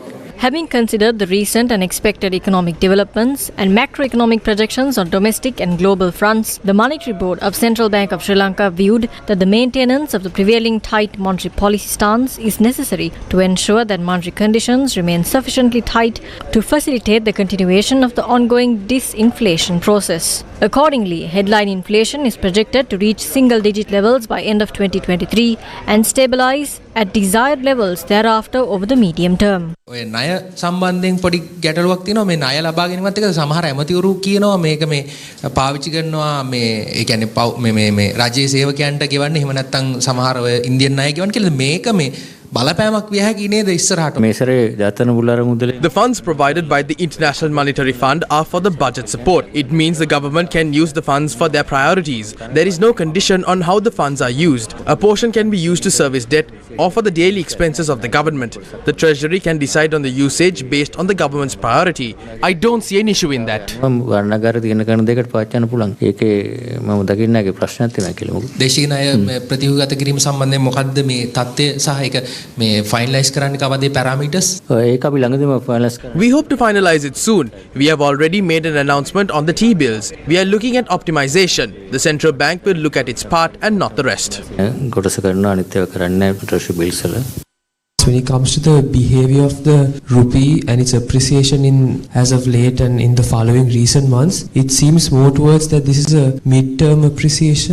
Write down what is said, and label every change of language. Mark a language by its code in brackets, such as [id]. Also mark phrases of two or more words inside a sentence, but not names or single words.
[en] Having considered the recent and expected economic developments and macroeconomic projections on domestic and global fronts, the Monetary Board of Central Bank of Sri Lanka viewed that the maintenance of the prevailing tight monetary policy stance is necessary to ensure that monetary conditions remain sufficiently tight to facilitate the continuation of the ongoing disinflation process. Accordingly, headline inflation is projected to reach single-digit levels by end of 2023 and stabilize at desired levels thereafter over the medium term. [si] ඔය ණය සම්බන්ධයෙන් පොඩි ගැටලුවක් තියෙනවා මේ ණය ලබා ගැනීමත් එක්ක සමහර ඇමතිවරු කියනවා මේක මේ පාවිච්චි කරනවා මේ ඒ කියන්නේ මේ රජයේ සේවකයන්ට ගෙවන්නේ එහෙම නැත්නම් සමහර ඔය ඉන්දියන් ණය ගෙවන්න කියලා මේක මේ බලපෑමක් විය හැකි නේද ඉස්සරහට [en] The funds provided by the International Monetary Fund are for the budget support. It means the government can use the funds for their priorities. There is no condition on how the funds are used. A portion can be used to service debt or for the daily expenses of the government. The Treasury can decide on the usage based on the government's priority. I don't see an issue in that. [si] දේශීය ණය ප්‍රතිව්‍යුහගත කිරීම සම්බන්ධයෙන් මොකද්ද මේ තත්ත්වය සහ ඒක මේ ෆයිනලයිස් කරන්න කවදේ parameters? [en] We hope to finalize it soon. We have already made an announcement on the T-bills. We are looking at optimization. The central bank will look at its part and not the rest. When it comes to the behavior of the rupee and its appreciation as of late and in the following recent months, it seems more towards that this is a mid-term appreciation.